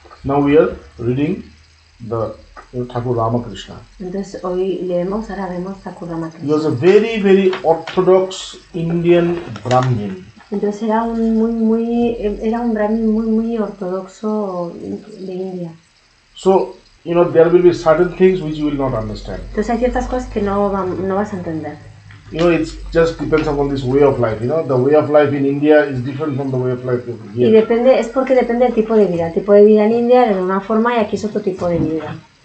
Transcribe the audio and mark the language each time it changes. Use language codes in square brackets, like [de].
[en] Now we are reading the Thakur Ramakrishna. [es] Entonces hoy leemos, ahora vemos Thakur [en] He [es] Ramakrishna. [en] was a very, very orthodox Indian Brahmin. [es] Entonces era un brahmin muy ortodoxo de India. [en] So, there will be certain things which you will not understand. [es] Entonces hay ciertas cosas que no vas a entender. [en] It just depends upon this way of life. The way of life in India is different from the way of life [es] Y [en] here. [es] es porque depende del tipo de vida. El tipo de vida en India era de una forma y aquí es otro tipo de vida.